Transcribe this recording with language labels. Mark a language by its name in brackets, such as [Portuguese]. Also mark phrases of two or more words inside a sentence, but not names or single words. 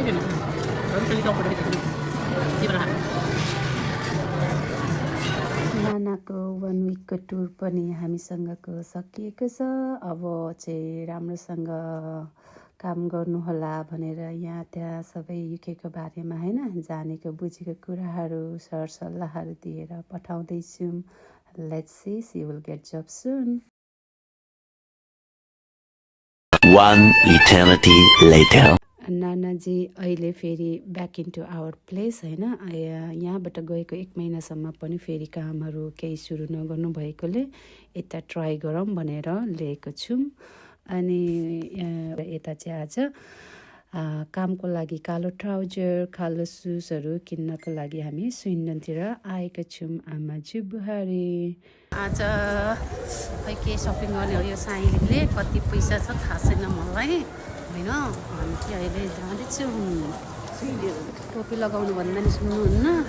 [Nepali] नानाको 1 विकको टुर पनि हामीसँगको सकिएको छ अब चाहिँ राम्रोसँग काम गर्नुहोला भनेर यहाँ त्यहाँ सबै युकेको बारेमा हैन जानेको बुझेको कुराहरू सरसल्लाहहरू दिएर पठाउँदैछौँ [English] let's see will get job soon One eternity later. [Nepali] नानाजी अहिले फेरि [English] back into our place [Nepali] हैन यहाँबाट गएको 1 महिनासम्म पनि फेरि कामहरू केही सुरु नगर्नु भएकोले यता ट्राई गरौँ भनेर ल्याएको छौँ अनि यता चाहिँ आज कामको लागि कालो ट्राउजर कालो सुजहरू किन्नको लागि हामी स्विन्डनतिर आएका छौँ आमाज्यू बुहारी आज खै के सपिङ गर्ने हो यो साइलीले कति पैसा छ थाहा छैन मलाई होइन हामी चाहिँ अहिले जाँदैछौँ टोपी लगाउनु भन्दा नि सुन्नुहुन्न